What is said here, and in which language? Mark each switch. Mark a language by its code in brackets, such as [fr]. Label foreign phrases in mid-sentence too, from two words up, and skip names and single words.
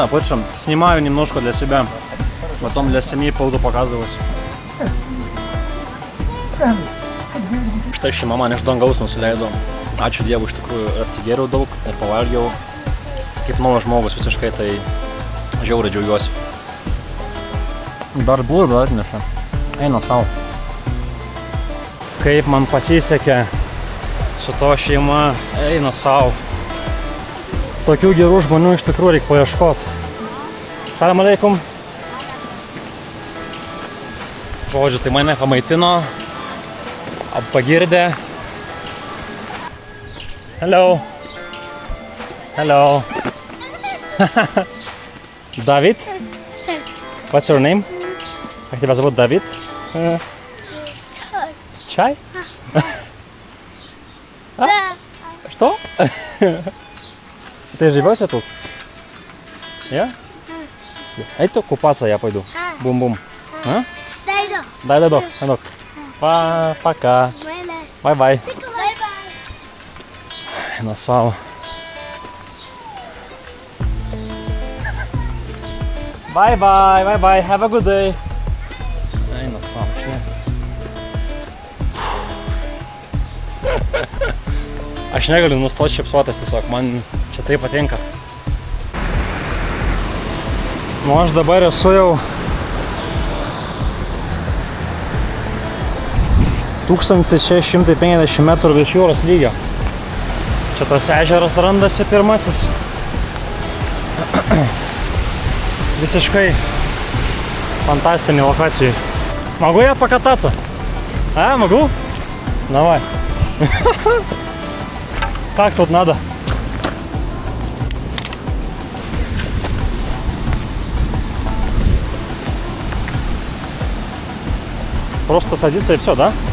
[ru] Да, причем снимаю немножко для себя, потом для семьи буду показывать. [lt] Štai ši mama iš dangaus nusileido. Ačiū Dievui, iš tikrųjų atsigėriau daug ir pavalgiau. Kaip naujas žmogus visiškai, tai žiauriai džiaugiuosi. Dar blūdą atneša. Eina sau. Kaip man pasisekė su to šeima, eina sau. Tokių gerų žmonių iš tikrųjų reikia paieškoti. [ar] سلام عليكم. [lt] Žodžiu, tai mane pamaitino. Pagirdė. [en] Hello. David? What's your name? [ru] Как тебя зовут, Давид? Чай. Да. Что? Ты живешь тут? Я? Это купаться я пойду. Бум-бум. Дай иду. Дай. Пока. Бай-бай. Бай-бай. Насал. [en] Bye bye, bye bye, have a good day. [lt] Eina savo, žinai. Aš negaliu nustoti šipsuotis tiesiog, man čia tai patinka. Nu, aš dabar esu jau 1650 metrų virš jūros lygio. Čia tas ežeras randasi pirmasis. [ru] Visiškai фантастичной локации. Могу я покататься? А, могу? Давай. Как тут надо? Просто садиться и все, да?